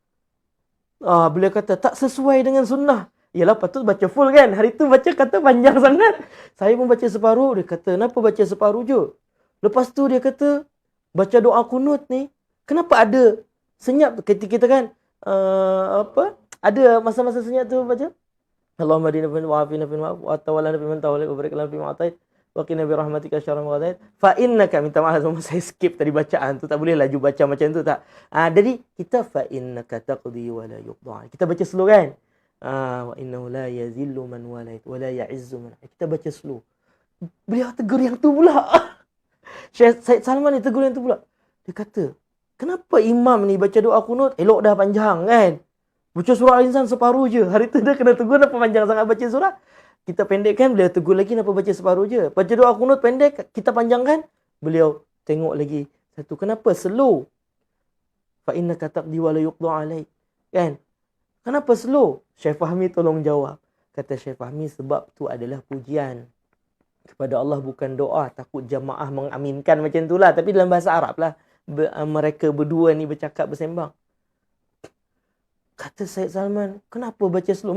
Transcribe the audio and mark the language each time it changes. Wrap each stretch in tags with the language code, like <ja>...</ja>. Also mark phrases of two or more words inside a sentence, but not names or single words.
<ms>Beliau kata, tak sesuai dengan sunnah. Yalah, patut baca full kan. Hari tu baca kata panjang sangat. Saya pun baca separuh. Dia kata, kenapa baca separuh je? Lepas tu dia kata, baca doa kunut ni, kenapa ada senyap ketika kita kan, ada masa-masa senyap tu baca.</ms> <ar>اللهم اهدنا فين وعافنا فين وعاف، وتولنا فيمن توليت، وبارك لنا فيما أعطيت، وقنا برحمتك شر ما قضيت. فإنك,</ar> <ms>minta maaf saya skip tadi bacaan tu, tak boleh laju baca macam tu tak. Jadi kita</ms> <ar>فإنك تقضي ولا يقضى.</ar> <ms>Kita baca slow kan?</ms> <ar>وإنه لا يذل من واليت ولا يعز من.</ar> <ms>Kita baca slow. Beliau tegur yang tu pula. Syekh Said Salman ni tegur yang tu pula. Dia kata, kenapa imam ni baca doa kunut elok dah panjang kan? Baca surah Al-Insan separuh je. Hari tu dia kena tegur kenapa panjang sangat baca surah. Kita pendekkan, beliau tegur lagi kenapa baca separuh je. Baca doa kunut pendek, kita panjangkan. Beliau tengok lagi. Satu, kenapa slow?</ms> <ar>فإنك تقضي ولا يقضى عليك.</ar> <ms>Kan? Kenapa slow? Syekh Fahmi tolong jawab. Kata Syekh Fahmi, sebab tu adalah pujian kepada Allah, bukan doa. Takut jamaah mengaminkan macam tu lah. Tapi dalam bahasa Arab lah. Mereka berdua ni bercakap, bersembang. Kata Syed Salman, kenapa baca slow?</ms>